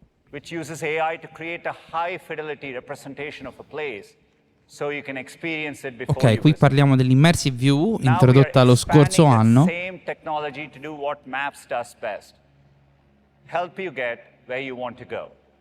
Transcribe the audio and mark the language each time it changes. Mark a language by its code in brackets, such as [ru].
[en] Which uses AI to create a high fidelity representation of a place so you can experience it before. [it] Ok, qui parliamo dell'immersive view introdotta lo scorso anno. [en] Same technology to do what Maps does best. Help you get where you want to go.